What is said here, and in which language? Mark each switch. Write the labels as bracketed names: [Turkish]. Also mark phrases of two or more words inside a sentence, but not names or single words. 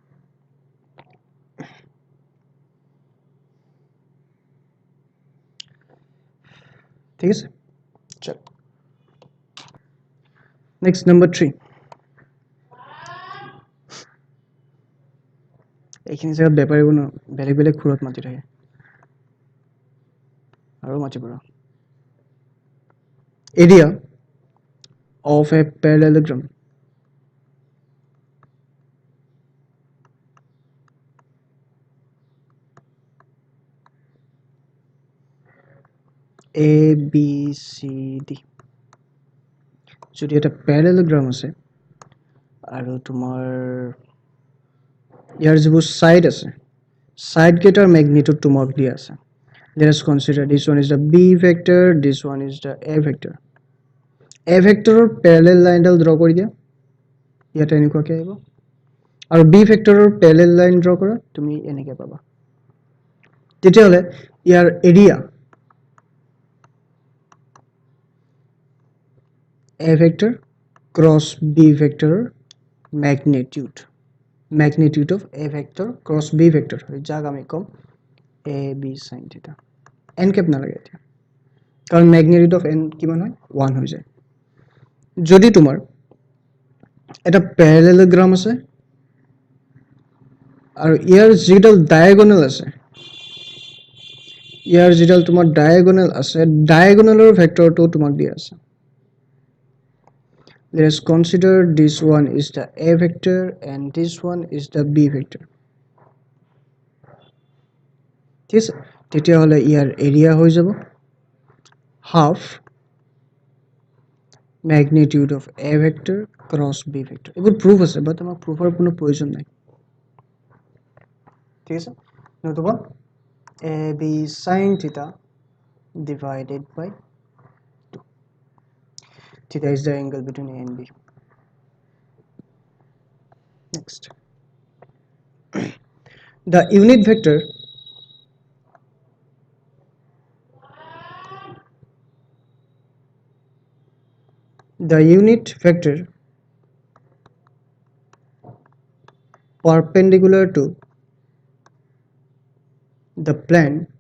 [Assamese] ঠিক আছে, চল নেক্সট নম্বৰ 3। এইখিনি জেগাত বেপাৰীবোৰ ন বেলেগ বেলেগ সুৰত মাতি থাকে, আৰু মাতিব ৰ। [English] area of a parallelogram ABCD, [Assamese] যদি এটা parallelogram আছে আৰু তোমাৰ ইয়াৰ যিবোৰ সাইড আছে, সাইড কেইটাৰ ম্যাগনিটিউড তোমাক দিয়া আছে। [English] Let us consider this one is the B vector, this one is the A vector. A vectorৰ parallel [Assamese] লাইনডাল ড্ৰ কৰি দিয়া, ইয়াতে এনেকুৱাকৈ আহিব, আৰু [English] B vectorৰ parallel line [Assamese] ড্ৰ কৰা, তুমি এনেকৈ পাবা। তেতিয়াহ'লে ইয়াৰ এৰিয়া [English] A vector cross B vector magnitude of A vector cross B vector, [Assamese] যাক আমি কম [English] A B sin theta। n cap [Assamese] নালাগে এতিয়া, কাৰণ [English] magnitude of n [Assamese] কিমান হয়? 1 হৈ যায়। যদি তোমাৰ এটা parallelogram আছে আৰু ইয়াৰ যিডাল ডায়াগোনাল আছে, ডায়াগোনালৰ ভেক্টৰটো তোমাক দিয়া আছে। [English] Let us consider this one is the A vector and this one is the B vector. [Assamese] ঠিক আছে তেতিয়াহ'লে ইয়াৰ এৰিয়া হৈ যাব [English] half magnitude of A vector cross B vector [Assamese] এইবোৰ প্ৰুফ আছে বাট আমাক প্ৰুফৰ কোনো প্ৰয়োজন নাই ঠিক আছে নতুবা [English] এ বি sin theta divided by 2 theta is the angle between a and b next the unit vector perpendicular to the plane